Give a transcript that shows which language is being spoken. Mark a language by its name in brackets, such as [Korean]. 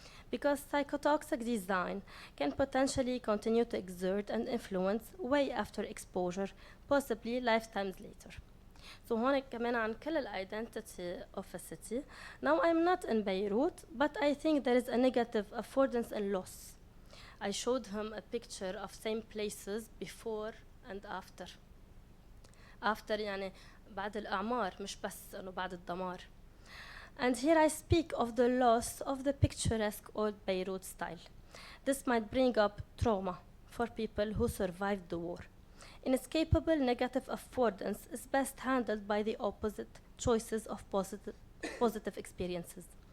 [English] Because psychotoxic design can potentially continue to exert and influence way after exposure, possibly lifetimes later. So [Arabic] هون كمان عن كل [English] identity of a city. Now I'm not in Beirut, but I think there is a negative affordance and loss. I showed him a picture of same places before and after. [Arabic] after يعني بعد الأعمار مش بس إنه بعد الدمار. [English] And here I speak of the loss of the picturesque old Beirut style. This might bring up trauma for people who survived the war. Inescapable negative affordance is best handled by the opposite choices of positive experiences.